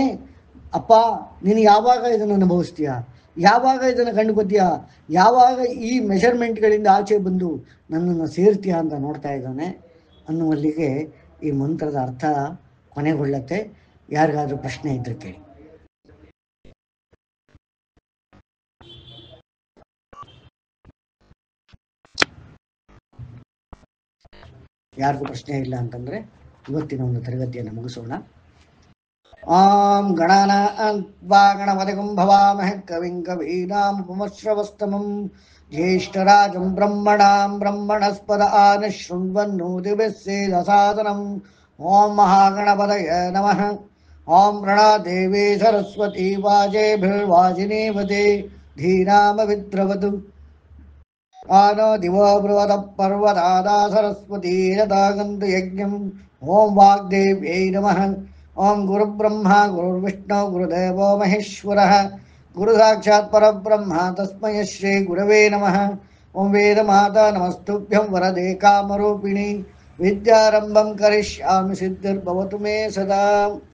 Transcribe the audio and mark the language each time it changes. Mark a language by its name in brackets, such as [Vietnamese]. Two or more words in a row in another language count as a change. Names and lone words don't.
[Kannada] ಅಪ್ಪ, ನೀನು ಯಾವಾಗ ಇದನ್ನು ಅನುಭವಿಸ್ತೀಯ, ಯಾವಾಗ ಇದನ್ನು ಕಂಡುಕೊತೀಯ, ಯಾವಾಗ ಈ ಮೆಷರ್ಮೆಂಟ್ಗಳಿಂದ ಆಚೆ ಬಂದು ನನ್ನನ್ನು ಸೇರ್ತೀಯ ಅಂತ ನೋಡ್ತಾ ಇದ್ದಾನೆ ಅನ್ನುವಲ್ಲಿಗೆ ಈ ಮಂತ್ರದ ಅರ್ಥ ಕೊನೆಗೊಳ್ಳುತ್ತೆ. ಯಾರಿಗಾದ್ರೂ ಪ್ರಶ್ನೆ ಇದ್ರೆ ಕೇಳಿ. ಯಾರಿಗೂ ಪ್ರಶ್ನೆ ಇಲ್ಲ ಅಂತಂದ್ರೆ ಇವತ್ತಿನ ಒಂದು ತರಗತಿಯನ್ನು ಮುಗಿಸೋಣ. [Sanskrit] ಆಂ ಗಣಾನಾನ್ವಾ ಗಣಪತಿಂ ಭವಾಮಹೇ ಕವಿಂ ಕವೀನಾಮುಪಮಶ್ರವಸ್ತಮಂ ಜ್ಯೇಷ್ಠರಾಜಂ ಬ್ರಹ್ಮಣಾಂ ಬ್ರಹ್ಮಣಸ್ಪದ ಆನಶೃಣ್ವನ್ನೋತಿಭಿಸ್ಸೇದಸಾದನಂ. ಓಂ ಮಹಾಗಣಪತಯೇ ನಮಃ. ಓಂ ಪ್ರಣಾದೇವಿ ಸರಸ್ವತಿ ವಾಜೇಭಿರ್ವಾಜಿನೀವತೆ ಧೀನಾಮವಿದ್ರವತು. ಆನೋ ದಿವೋ ಬೃಹದ ಪರ್ವತಾದಾ ಸರಸ್ವತೀ ಯದಾಗಂತು ಯಜ್ಞಂ. ಓಂ ವಾಗ್ದೇವ್ಯೈ ನಮಃ. ಓಂ ಗುರುಬ್ರಹ್ಮ ಗುರುರ್ವಿಷ್ಣು ಗುರುದೇವೋ ಮಹೇಶ್ವರಃ. ಗುರು ಸಾಕ್ಷಾತ್ ಪರಬ್ರಹ್ಮ ತಸ್ಮೈ ಶ್ರೀ ಗುರವೇ ನಮಃ. ಓಂ ವೇದಮಾತಾ ನಮಸ್ತುಭ್ಯಂ ವರದೆ ಕಾಮರೂಪಿಣಿ. ವಿದ್ಯಾರಂಭಂ ಕರಿಷ್ಯಾಮಿ ಸಿದ್ಧಿರ್ಭವತು ಮೇ ಸದಾ.